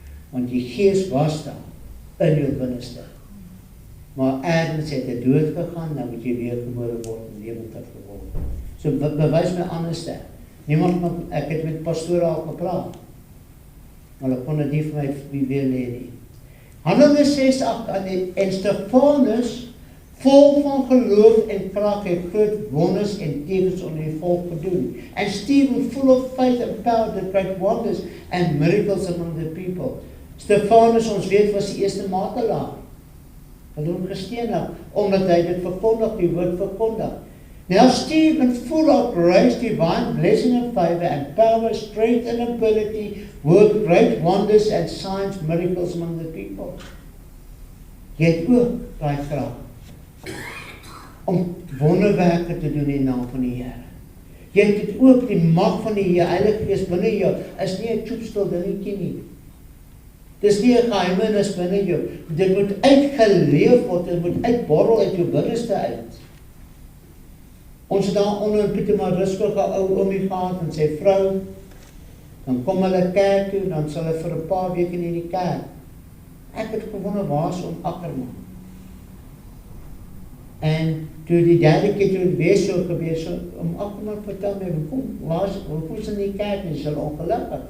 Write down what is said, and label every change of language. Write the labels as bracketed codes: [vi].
[af] Want die gees was daar, in jou binneste. Maar ergens het hy dood gegaan, dan moet jy weer gebore word, en lewendig geword. So bewys my anders daar. Ek het met pastoor al gepraat, maar hulle kon dit nie vir my weer leer nie. Handelinge 6:8, en Stefanus, vol van geloof en krag, het groot wonders en tekens onder die volk gedoen. [en] And Stephen, full of faith and power, did great wonders and miracles among the people. [af] Stefanus, ons weet, was die eerste martelaar. Hulle hom gestenig, omdat hy dit verkondig, die woord verkondig. [en] Now Stephen, full of grace, divine blessing and favor and power, strength and ability, worked great wonders and signs, miracles among the people. [af] Jy het ook daai krag om wonderwerke te doen in die naam van die Here. Jy het dit ook, die mag van die Heilige Gees binne jou, is nie 'n choepstil dingetjie nie. Dis nie 'n geheimenis binne jou. Dit moet uitgeleef word, dit moet uitborrel uit jou binneste uit. Ons het daar onder in Pietermaritzburg 'n ou oomie gehad en sy vrou, dan kom hulle kerk toe, dan sal hulle vir 'n paar weke in die kerk. Ek het gewonder waar is om Ackerman. En toe die derde keer toe het weer so gebeur, so om Ackerman vertel my, hoekom is in die kerk nie, is hulle ongelukkig?